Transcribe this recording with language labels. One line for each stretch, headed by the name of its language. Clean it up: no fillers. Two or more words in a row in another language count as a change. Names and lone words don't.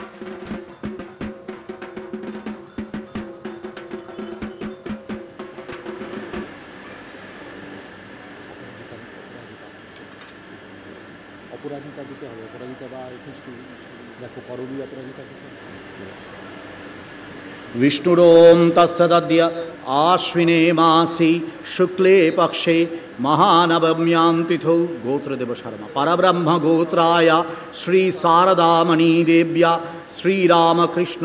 Bangla: অপরাজিতা দিতে হবে, অপরাজিতা বা দেখো করণীয় অপরাজিতা দিতে হবে।
Sanskrit: विष्णुरोम तत्सद्य आश्विने मासी शुक्ले पक्षे महानवम्यां तिथौ गोत्रदेव शर्मा परब्रह्म गोत्राय श्री शारदामणि देव्या श्रीरामकृष्ण